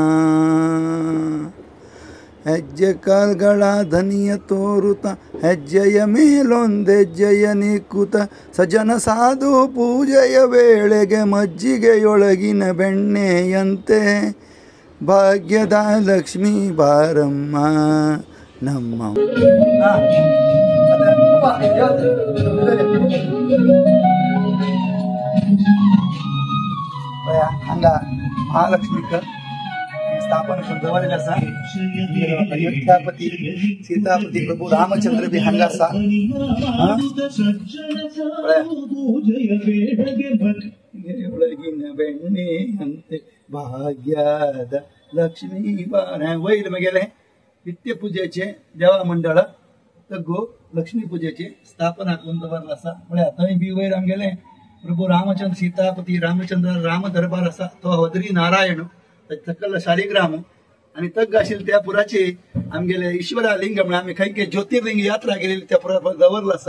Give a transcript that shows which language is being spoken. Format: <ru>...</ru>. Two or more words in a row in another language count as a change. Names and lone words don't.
<kn>ಹೆಜ್ಜೆ ಕಾಲ್ಗಳ ಧನಿಯ ತೋರುತ್ತ ಹೆಜ್ಜೆಯ ಮೇಲೊಂದೆಜ್ಜೆಯ ನಿಕ್ಕುತ ಸಜನ ಸಾಧು ಪೂಜೆಯ ವೇಳೆಗೆ ಮಜ್ಜಿಗೆಯೊಳಗಿನ ಬೆಣ್ಣೆಯಂತೆ ಭಾಗ್ಯದ ಲಕ್ಷ್ಮೀ ಬಾರಮ್ಮ ನಮ್ಮ.</kn> <kok>ಹಂಗ ಮಹಾಲಕ್ಷ್ಮಿ ಸ್ಥಾಪನೆ करदवलेले आसा. अयोध्यापती सीतापती प्रभू रामचंद्र बी हांगा आसा.</kok> <kn>ಬೆಣ್ಣೆ ಅಂತೆ ಭಾಗ್ಯದ</kn> <kok>लक्ष्मी वैल मगेले नित्य पूजेचे देवा मंडळ तग्गू लक्ष्मी पूजेची स्थापना करून दवरला आसा. म्हळ्यार थंय बी वयर आमगेले प्रभू रामचंद्र सीतापती रामचंद्र राम दरबार आसा तो वदरी नारायण सकल शालिग्राम आणि तग्ग आशिल्ले त्या पुराची आमगेले ईश्वरा लिंग म्हळ्यार आमी खंय खंय ज्योतिर्लिंग यात्रा केलेली त्या पुरा दवरला आसा.</kok>